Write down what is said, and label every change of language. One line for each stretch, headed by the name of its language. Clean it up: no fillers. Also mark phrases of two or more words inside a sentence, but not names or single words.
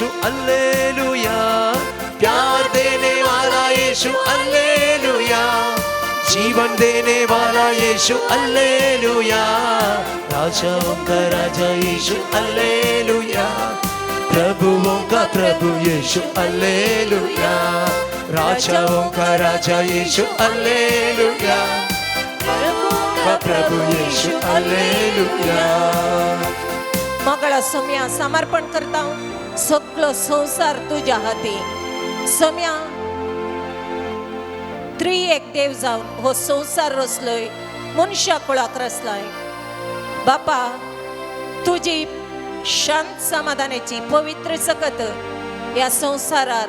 Hindi: अल्लेलुया प्यार देने वाला यीशु अल्लेलुया जीवन देने वाला यीशु अल्लेलुया राजाओं का राजा यीशु अल्लेलुया प्रभुओं का प्रभु यीशु अल्लेलुया राजाओं का राजा यीशु अल्लेलुया प्रभु यीशु अल्लेलुया
Konkani: मगळा सोम्या समर्पण करता सगळो संसार तुझ्या हाती सोम्या त्रिएक देव जावन हो संसार रचलोय मनशा कुळाक रचलाय बापा तुझी शांत समाधानाची पवित्र सकत या संसारार